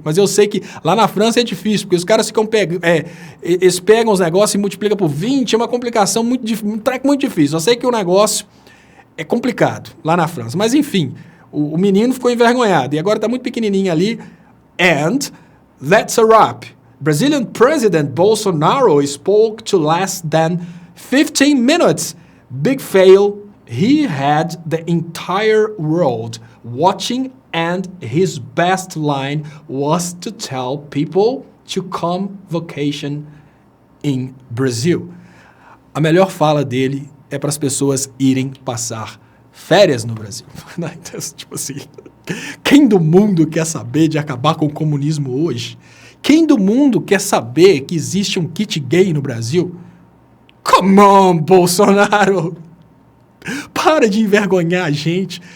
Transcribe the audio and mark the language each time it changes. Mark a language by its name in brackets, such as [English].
[Portuguese] Mas eu sei que lá na França é difícil, porque os caras ficam eles pegam os negócios e multiplicam por 20. É uma complicação um treco muito difícil. Só sei que o negócio é complicado lá na França. Mas enfim, o menino ficou envergonhado. E agora está muito pequenininho ali. [English] And that's a wrap. Brazilian President Bolsonaro spoke to less than 15 minutes. Big fail. He had the entire world watching and his best line was to tell people to come vacation in Brazil. [Portuguese] A melhor fala dele é para as pessoas irem passar férias no Brasil. Então, tipo assim, quem do mundo quer saber de acabar com o comunismo hoje? Quem do mundo quer saber que existe um kit gay no Brasil? [English] Come on, [Portuguese] Bolsonaro! Para de envergonhar a gente.